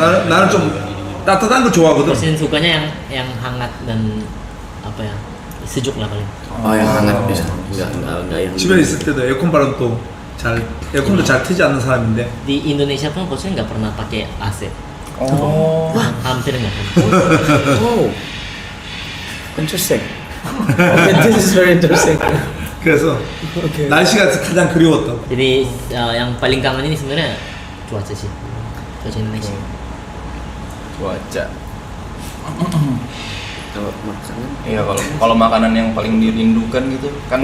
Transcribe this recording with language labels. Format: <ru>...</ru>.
<ko>나는 좀 따뜻한 거 좋아하거든.</ko> <id>Presiden sukanya yang hangat dan apa ya sejuk lah paling. yang hangat bisa enggak yang</id> <ko>집에 있을 때도 에어컨 바람도 에어컨도 잘 트지 않는 사람인데.</ko> <id>Di Indonesia pun coachnya nggak pernah pakai AC. Hampir nggak kan.</id> <en>interesting. This is very interesting.</en> <ko>그래서 날씨가 가장 그리웠다고.</ko> <id>Jadi yang paling kangen ini sebenarnya cuaca sih, cuaca Indonesia. Cuaca. Kalau makanan Iya, kalau makanan yang paling dirindukan gitu kan</id>